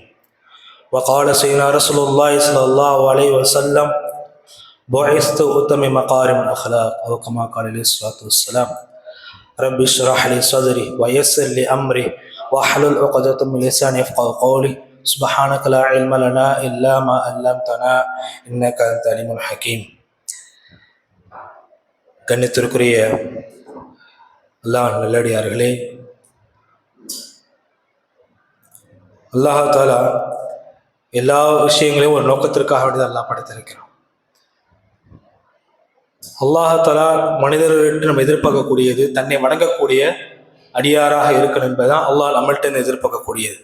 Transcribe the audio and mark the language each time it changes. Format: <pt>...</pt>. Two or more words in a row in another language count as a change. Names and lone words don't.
<ar>وقال سيدنا رسول الله صلى الله عليه وسلم بعثت أتمم مكارم الأخلاق أو كما قال عليه الصلاة والسلام. رب اشرح لي صدري ويسر لي أمري واحلل عقدة من لساني يفقهوا قولي. سبحانك لا علم لنا إلا ما علمتنا إنك أنت العليم الحكيم.</ar> <ta>கண்ணியத்திற்குரிய அல்லாஹ் நல்லடியார்களே,</ta> <ar>الله تعالى</ar> <ta>எல்லா விஷயங்களையும் ஒரு நோக்கத்திற்காக வேண்டி அல்லாஹ் படைத்திருக்கிறான்.</ta> <ar>الله تعالى</ar> <ta>மனிதர்களிடம் நம்ம எதிர்பார்க்கக்கூடியது தன்னை வணங்கக்கூடிய அடியாராக இருக்கணும் என்பதுதான் அல்லாஹ் நம்மள்கிட்ட எதிர்பார்க்கக்கூடியது.</ta>